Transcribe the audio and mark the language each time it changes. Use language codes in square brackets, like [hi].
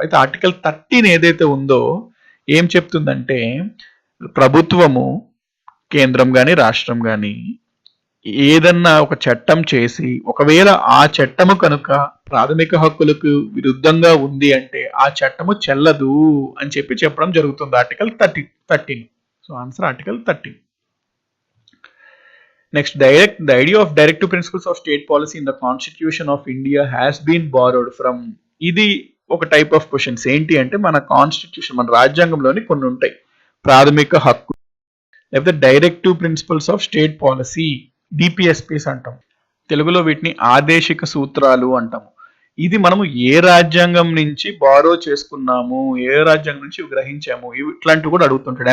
[te] అయితే ఆర్టికల్ 13 ఏదైతే ఉందో ఏం చెప్తుందంటే ప్రభుత్వము, కేంద్రం కానీ రాష్ట్రం కానీ ఏదన్నా ఒక చట్టం చేసి ఒకవేళ ఆ చట్టము కనుక ప్రాథమిక హక్కులకు విరుద్ధంగా ఉంది అంటే ఆ చట్టము చెల్లదు అని చెప్పడం జరుగుతుంది article 13. So answer article 13. [en] Next, the idea of directive principles of state policy in the Constitution of India has been borrowed from. [te] ఇది ఒక టైప్ ఆఫ్ క్వశ్చన్స్. ఏంటి అంటే మన కాన్స్టిట్యూషన్, మన రాజ్యాంగంలోని కొన్ని ఉంటాయి ప్రాథమిక హక్కు, లేకపోతే directive principles of state policy, DPSPs అంటాం. తెలుగులో వీటిని ఆదేశిక సూత్రాలు అంటాము. ఇది మనము ఏ రాజ్యాంగం నుంచి బారో చేసుకున్నాము, ఏ రాజ్యాంగం నుంచి గ్రహించాము, ఇట్లాంటివి కూడా అడుగుతుంటాడు.